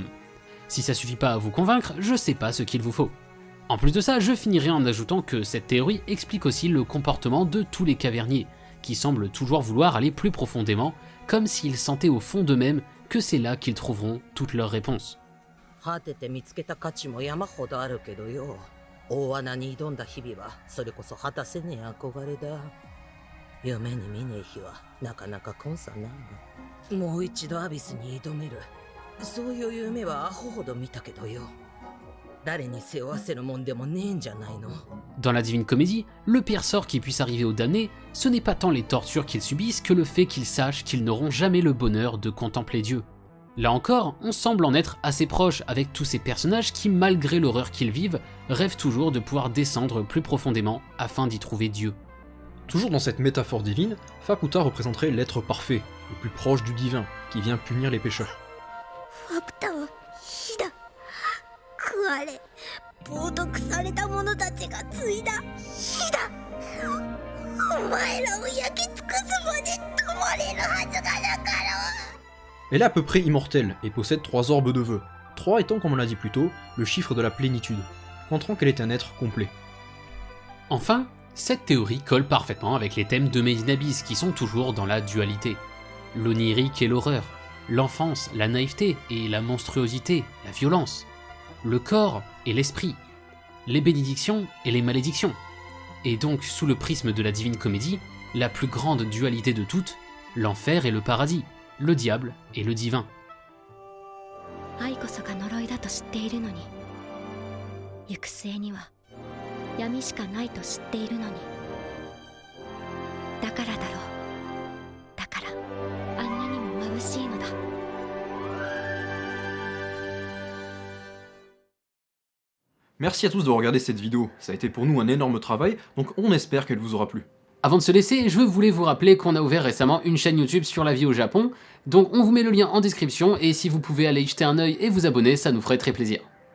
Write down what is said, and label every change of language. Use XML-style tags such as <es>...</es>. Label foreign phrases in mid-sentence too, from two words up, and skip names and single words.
<fr>Si ça suffit pas à vous convaincre, je sais pas ce qu'il vous faut. En plus de ça, je finirai en ajoutant que cette théorie explique aussi le comportement de tous les caverniers, qui semblent toujours vouloir aller plus profondément, comme s'ils sentaient au fond d'eux-mêmes que c'est là qu'ils trouveront toutes leurs réponses.</fr> <ja>果てて見つけた価値も山ほどあるけどよ。大穴に挑んだ日々はそれこそ果たせねえ憧れだ。夢に見ねえ日はなかなか来んさな。もう一度アビスに挑める。そういう夢はアホほど見たけどよ。誰に背負わせるもんでもねえんじゃないの。</ja> <fr>Dans la Divine Comédie, le pire sort qui puisse arriver aux damnés, ce n'est pas tant les tortures qu'ils subissent que le fait qu'ils sachent qu'ils n'auront jamais le bonheur de contempler Dieu. Là encore, on semble en être assez proche avec tous ces personnages qui, malgré l'horreur qu'ils vivent, rêvent toujours de pouvoir descendre plus profondément afin d'y trouver Dieu. Toujours dans cette métaphore divine, Fakuta représenterait l'être parfait, le plus proche du divin, qui vient punir les pécheurs.</fr> <ja>ファクタは火だ。食われ冒涜された者たちが継いだ火だ。お前らを焼き尽くすまで止まれるはずがなかろう。</ja> <fr>Elle est à peu près immortelle et possède 3 orbes de vœux, 3 étant, comme on l'a dit plus tôt, le chiffre de la plénitude, montrant qu'elle est un être complet. Enfin, cette théorie colle parfaitement avec les thèmes de Made in Abyss qui sont toujours dans la dualité. L'onirique et l'horreur, l'enfance, la naïveté et la monstruosité, la violence, le corps et l'esprit, les bénédictions et les malédictions. Et donc, sous le prisme de la Divine Comédie, la plus grande dualité de toutes, l'enfer et le paradis, le diable et le divin.</fr> <ja>愛こそが呪いだと知っているのに、行く末には闇しかないと知っているのに、だからだろう。だからあんなにも眩しいのだ。</ja> <fr>Merci à tous d'avoir regardé cette vidéo, ça a été pour nous un énorme travail, donc on espère qu'elle vous aura plu. Avant de se laisser, je voulais vous rappeler qu'on a ouvert récemment une chaîne YouTube sur la vie au Japon, donc on vous met le lien en description et si vous pouvez aller y jeter un œil et vous abonner, ça nous ferait très plaisir.</fr>